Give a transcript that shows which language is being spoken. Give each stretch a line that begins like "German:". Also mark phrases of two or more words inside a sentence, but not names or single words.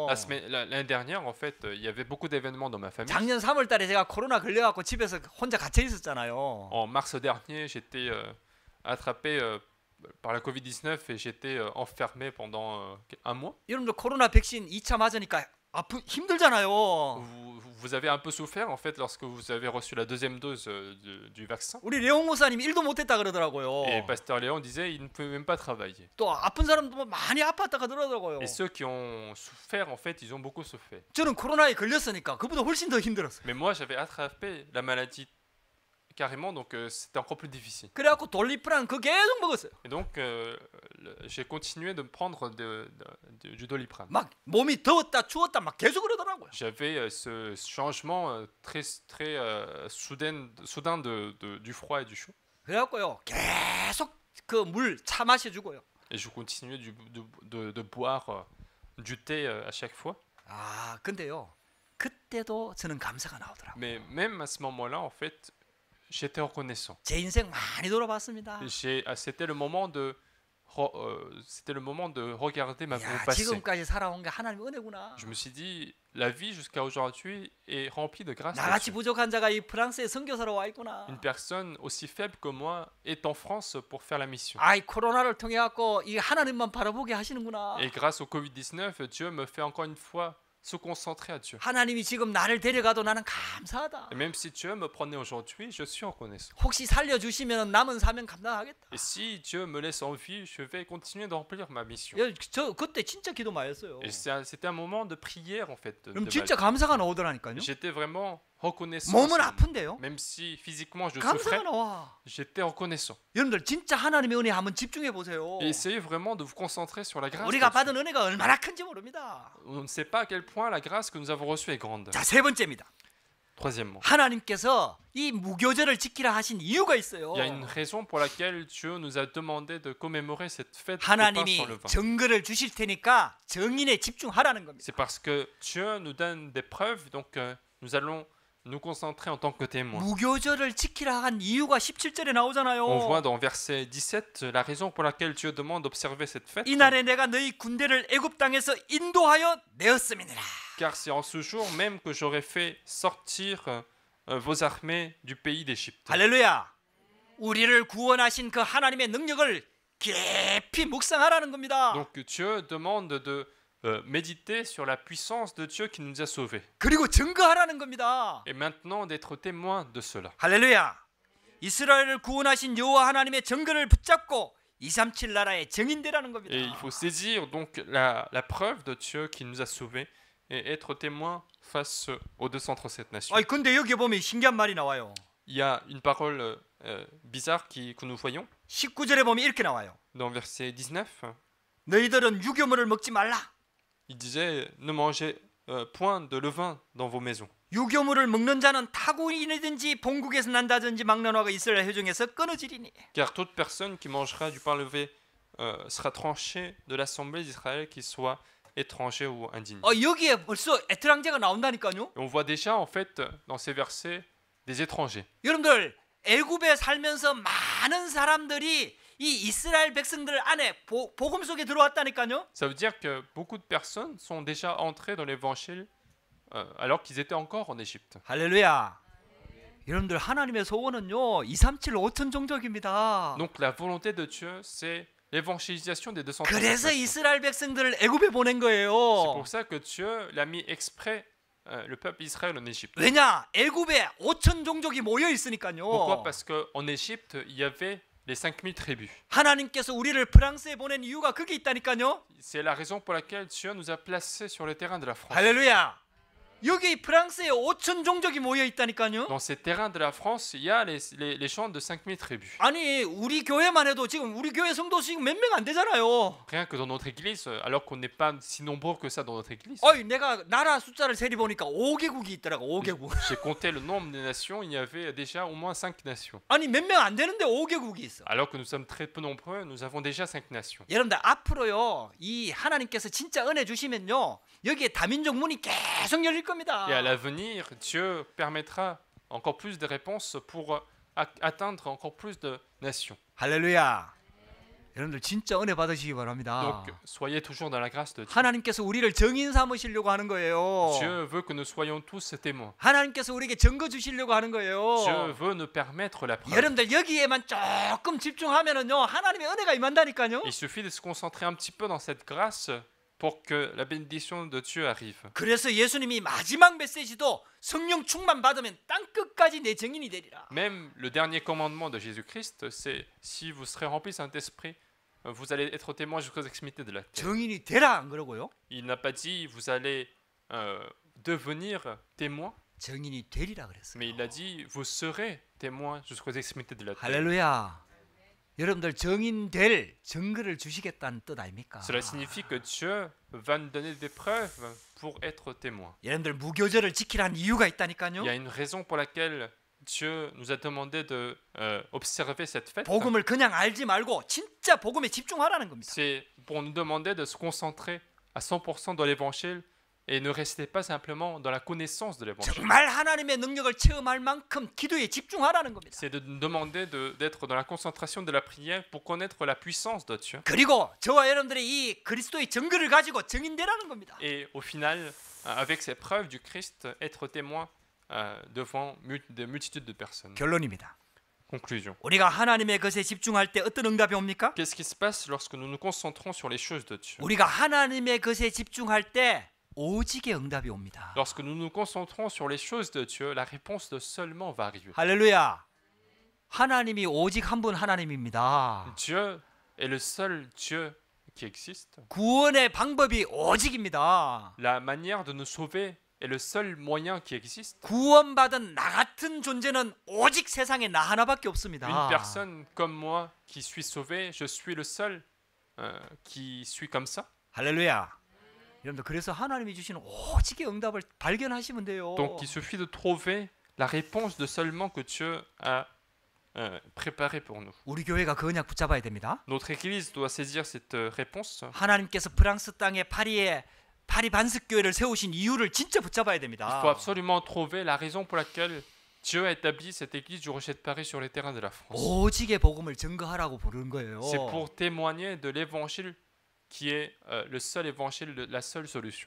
French: L'année dernière, en fait, il y avait beaucoup d'événements dans ma famille.
Korean: 작년 3월달에 제가 코로나 걸려갖고 집에서 혼자 갇혀 있었잖아요.
French: En mars dernier, j'étais attrapé par la Covid-19 et j'étais enfermé pendant un mois.
Korean: 여러분들 코로나 백신 2차 맞으니까 힘들잖아요.
French: Vous avez un peu souffert en fait lorsque vous avez reçu la deuxième dose du vaccin.
Korean: 우리 레옹 목사님 일도 못했다 그러더라고요.
French: Et Pasteur Léon disait il ne pouvait même pas travailler.
Korean: 또 아픈 사람도 많이 아팠다 그러더라고요.
French: Et ceux qui ont souffert en fait, ils ont beaucoup souffert.
Korean: 저는 코로나에 걸렸으니까 그보다 훨씬 더 힘들었어요.
French: Mais moi j'avais attrapé la maladie carrément, donc c'était encore plus difficile.
Korean: 그래갖고 돌리프랑 그 계속 먹었어요.
French: Et donc j'ai continué de prendre du Doliprane.
Korean: 막 몸이 더웠다 추웠다 막 계속 그러더라고요.
French: J'avais ce changement très soudain du froid et du chaud.
Korean: 그래갖고요 계속 그 물 차 마셔주고요.
French: Et je continuais de boire du thé à chaque fois.
Korean: 아 근데요 그때도 저는 감사가 나오더라고요.
French: Mais même à ce moment-là, en fait, j'étais reconnaissant.
Korean: 제 인생 많이 돌아봤습니다.
French: C'était le moment de regarder mon
Korean: 야,
French: passé.
Korean: 지금까지 살아온 게 하나님의 은혜구나.
French: Je me suis dit, la vie jusqu'à aujourd'hui est remplie de grâce.
Korean: 나같이 부족한 자가 이 프랑스에 선교사로 와 있구나.
French: Une personne aussi faible que moi est en France pour faire la mission.
Korean: 아이 코로나를 통해 갖고 이 하나님만 바라보게 하시는구나.
French: Et grâce au Covid-19, Dieu me fait encore une fois se concentrer à Dieu.
Korean: 하나님이 지금 나를 데려가도 나는 감사하다.
French: Et même si Dieu me prenait aujourd'hui, je suis reconnaissant.
Korean: 혹시 살려주시면 남은 사명 감당하겠다.
French: Et si Dieu me laisse en vie, je vais continuer de remplir ma mission.
Korean: 저 그때 진짜 기도 많이 했어요.
French: Et c'était un moment de prière en fait.
Korean: 그럼
French: de
Korean: 진짜
French: ma vie.
Korean: 감사가 나오더라니까요.
French: J'étais vraiment reconnaissant.
Korean: 몸은 아픈데요.
French: Même si physiquement je souffrais,
Korean: 감사가 나와.
French: j'étais reconnaissant.
Korean: 여러분들 진짜 하나님의 은혜 한번 집중해 보세요.
French: Et essayez vraiment de vous concentrer sur la grâce.
Korean: 우리가
French: de Dieu.
Korean: 받은 은혜가 얼마나 큰지 모릅니다.
French: On ne sait pas à quel point la grâce que nous avons reçue est grande.
Korean: 자, 세 번째입니다.
French: Troisièmement,
Korean: 하나님께서 이 무교절을 지키라 하신 이유가 있어요.
French: il y a une raison pour laquelle Dieu nous a demandé de commémorer cette fête du pain
Korean: 하나님이
French: sans levain.
Korean: 증거를 주실 테니까 증인에 집중하라는 겁니다.
French: C'est parce que Dieu nous donne des preuves, donc nous allons nous concentrer en tant que témoins.
Korean: 무교절을 지키라 한 이유가 17절에 나오잖아요.
French: On voit dans verset 17 la raison pour laquelle Dieu demande d'observer cette fête.
Korean: 이날에 내가 너희 군대를 애굽 땅에서 인도하여 내었음이니라.
French: Car c'est en ce jour même que j'aurais fait sortir vos armées du pays d'Égypte.
Korean: 할렐루야. 우리를 구원하신 그 하나님의 능력을 깊이 묵상하라는 겁니다.
French: Donc Dieu demande de méditer sur la puissance de Dieu qui nous a sauvés.
Korean: 그리고 증거하라는 겁니다.
French: Et maintenant d'être témoin de cela.
Korean: 할렐루야. 이스라엘을 구원하신 여호와 하나님의 증거를 붙잡고 237 나라의 증인되라는 겁니다.
French: Et il faut saisir donc la preuve de Dieu qui nous a sauvés et être témoin face aux 237 nations.
Korean: 아니 근데 여기 보면 신기한 말이 나와요.
French: Il y a une parole bizarre que nous voyons
Korean: 19절에 보면 이렇게 나와요.
French: dans verset 19.
Korean: 너희들은 유교물을 먹지 말라.
French: Il disait ne mangez point de levain dans vos maisons.
Korean: 유교물을 먹는 자는 타국인이든지 본국에서 난다든지 막론하고 이스라엘 회중에서 끊어지리니.
French: Car toute personne qui mangera du pain levé sera tranchée de l'assemblée d'Israël, qu'il soit étranger ou indigné.
Korean: 여기에 벌써 에트랑제가 나온다니까요.
French: Et on voit déjà en fait dans ces versets des étrangers.
Korean: 여러분들 애굽에 살면서 많은 사람들이 이 이스라엘 백성들 안에 복음 속에 들어왔다니까요.
French: Ça veut dire que beaucoup de personnes sont déjà entrées dans l'évangile alors qu'ils étaient encore en Égypte.
Korean: 할렐루야. 여러분들 하나님의 소원은요 237 5천 종족입니다.
French: Donc la volonté de Dieu, c'est l'évangélisation des 237
Korean: 그래서
French: nations.
Korean: 이스라엘 백성들을 애굽에 보낸
French: C'est
Korean: 거예요.
French: pour ça que Dieu l'a mis exprès le peuple d'Israël en Égypte.
Korean: 왜냐? 애굽에 5천 종족이 모여 있으니까요.
French: Pourquoi? Parce qu'en Égypte, il y avait les 5000 tribus.
Korean: 하나님께서 우리를 프랑스에 보낸 이유가 그게 있다니까요.
French: C'est la raison pour laquelle Dieu nous a placés sur le terrain de la France.
Korean: 할렐루야. 여기 프랑스에 5천 종족이 모여 있다니까요.
French: Dans ces terrains de la France, il y a les champs de 5000 tribus.
Korean: 아니 우리 교회만 해도 지금 우리 교회 성도 지금 몇 명 안 되잖아요.
French: Rien que dans notre église, alors qu'on n'est pas si nombreux que ça dans notre église.
Korean: 어이 내가 나라 숫자를 세리 보니까 5개국이 있더라고. 5개국.
French: J'ai compté le nombre des nations, il y avait déjà au moins 5 nations.
Korean: 아니 몇 명 안 되는데 5개국이 있어.
French: Alors que nous sommes très peu nombreux, nous avons déjà 5 nations.
Korean: 여러분들 앞으로요 이 하나님께서 진짜 은혜 주시면요 여기에 다민족 문이 계속 열릴 겁니다.
French: Et à l'avenir, Dieu permettra encore plus de réponses pour atteindre encore plus de nations.
Korean: 할렐루야. 여러분들 진짜 은혜 받으시기 바랍니다.
French: Donc, soyez toujours dans la grâce de Dieu.
Korean: 하나님께서 우리를 증인 삼으시려고 하는 거예요.
French: Dieu veut que nous soyons tous ses témoins.
Korean: 하나님께서 우리에게 증거 주시려고 하는 거예요.
French: Dieu veut nous permettre la preuve.
Korean: 여러분들 여기에만 조금 집중하면은요 하나님의 은혜가 임한다니까요.
French: Il suffit de se concentrer un petit peu dans cette grâce pour que la bénédiction de Dieu arrive.
Korean: 그래서 예수님이 마지막 메시지도 성령 충만 받으면 땅 끝까지 내 증인이 되리라.
French: Même le dernier commandement de Jésus-Christ, c'est si vous serez remplis du Saint-Esprit, vous allez être témoins jusqu'aux extrémités de la terre.
Korean: 증인이 되라 안 그러고요.
French: Il n'a pas dit vous allez devenir témoins,
Korean: 증인이 되리라 그랬어요.
French: mais il a dit vous serez témoins jusqu'aux extrémités de la terre.
Korean: 할렐루야. 여러분들 증인 될 증거를 주시겠다는 뜻 아닙니까?
French: Cela signifie que Dieu va nous donner des preuves pour être témoins.
Korean: 여러분들 무교절을 지키라는 이유가
French: Il y
Korean: 있다니까요.
French: a une raison pour laquelle Dieu nous a demandé de observer cette fête.
Korean: 복음을 그냥 알지 말고 진짜 복음에 집중하라는 겁니다.
French: C'est pour nous demander de se concentrer à 100% dans l'évangile et ne rester pas simplement dans la connaissance de l'évangile.
Korean: 정말 하나님의 능력을 체험할 만큼 기도에 집중하라는 겁니다.
French: C'est de nous demander d'être dans la concentration de la prière pour connaître la puissance de Dieu.
Korean: 그리고 저와 여러분들이 이 그리스도의 증거를 가지고 증인되라는 겁니다.
French: Et au final, avec ces preuves du Christ, être témoin devant des multitudes de personnes.
Korean: 결론입니다.
French: Conclusion.
Korean: 우리가 하나님의 것에 집중할 때 어떤 응답이 옵니까?
French: Qu'est-ce qui se passe lorsque nous nous concentrons sur les choses de Dieu?
Korean: 우리가 하나님의 것에 집중할 때 오직의 응답이 옵니다.
French: Lorsque nous nous concentrons sur les choses de Dieu, la réponse de seulement va arriver.
Korean: 할렐루야. 하나님이 오직 한 분 하나님입니다.
French: Dieu est le seul Dieu qui existe.
Korean: 구원의 방법이 오직입니다.
French: La manière de nous sauver est le seul moyen qui existe.
Korean: 구원받은 나 같은 존재는 오직 세상에 나 하나밖에 없습니다.
French: Une personne comme moi qui suis sauvé, je suis le seul qui suis comme ça.
Korean: 할렐루야. 여러분들 그래서 하나님이 주시는 오직의 응답을 발견하시면 돼요.
French: Donc il suffit de trouver la réponse de seulement que Dieu a préparé pour nous.
Korean: 우리 교회가 그 언약 붙잡아야 됩니다.
French: Notre Église doit saisir cette réponse.
Korean: 하나님께서 프랑스 땅에 파리 반석 교회를 세우신 이유를 진짜 붙잡아야
French: Il
Korean: 됩니다.
French: faut absolument trouver la raison pour laquelle Dieu a établi cette Église du Rocher de Paris sur les terrains de la France.
Korean: 오직의 복음을 증거하라고 부르는 거예요.
French: C'est pour témoigner de l'Évangile qui est le seul évangile, la seule solution.